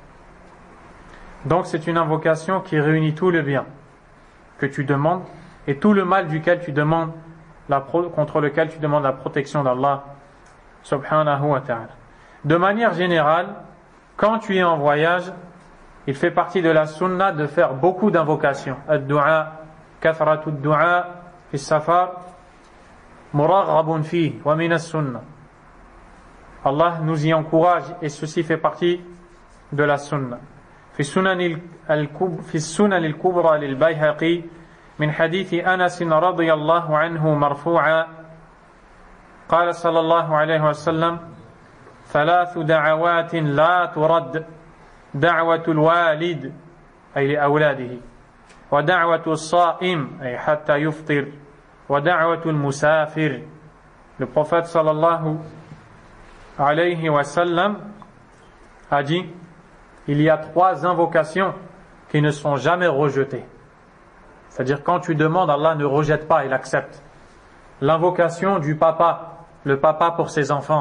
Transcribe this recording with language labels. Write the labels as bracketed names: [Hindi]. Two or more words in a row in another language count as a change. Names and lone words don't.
[French] Donc c'est une invocation qui réunit tout le bien que tu demandes et tout le mal duquel tu demandes contre lequel tu demandes la protection d'Allah [Arabic] سبحانه وتعالى. [French] De manière générale, quand tu es en voyage, il fait partie de la sunna de faire beaucoup d'invocations. [Arabic] الدعاء، كثرة الدعاء في سفر مرغب في ومن السنة. [French] Allah nous y encourage et ceci fait partie de la sunna. [Arabic] في السنن الكبرى للبيهقي من حديث أنس رضي الله عنه مرفوعا قال صلى الله عليه وسلم ثلاث دعوات لا ترد دعوة الوالد أي لأولاده ودعوة الصائم أي حتى يفطر ودعوة المسافر. [French] Le prophète [Arabic] صلى الله عليه وسلم [French] a dit: il y a 3 invocations qui ne sont jamais rejetées. C'est-à-dire quand tu demandes, Allah ne rejette pas, il accepte. L'invocation du papa, le papa pour ses enfants.